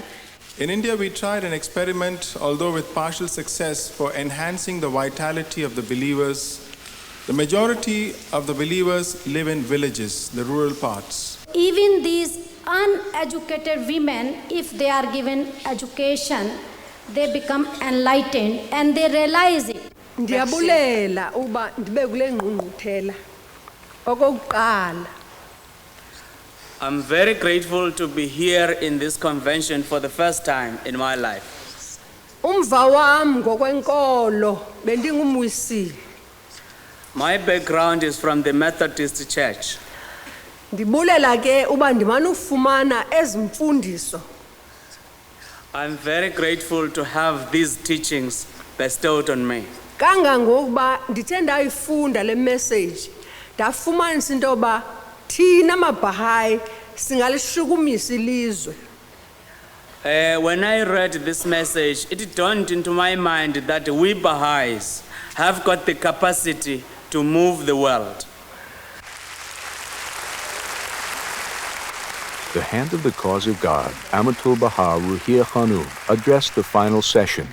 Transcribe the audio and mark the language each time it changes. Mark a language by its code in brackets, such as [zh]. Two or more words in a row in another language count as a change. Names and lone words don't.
[en] In India, we tried an experiment, although with partial success, for enhancing the vitality of the believers. The majority of the believers live in villages, the rural parts. Even these uneducated women, if they are given education, they become enlightened and they realize it. [xh] Ndiyabulela uba ndibe kule ngqungquthela okokuqala. [en] I'm very grateful to be here in this convention for the first time in my life. [xh] Umva wami ngokwenkolo bendingumwisile. [en] My background is from the Methodist Church. [xh] Ndibulela ke uba ndimana ufumana ezimfundiso. [en] I'm very grateful to have these teachings bestowed on me. [xh] Kangangokuba ndithe ndayifunda le message ndafumanisa into yoba thina maBaha'i singalishukumisa ilizwe. [en] When I read this message, it dawned into my mind that we Baha'is have got the capacity to move the world. The Hand of the Cause of God, Abdu'l-Baha Ruhiyya Khanu, addressed the final session.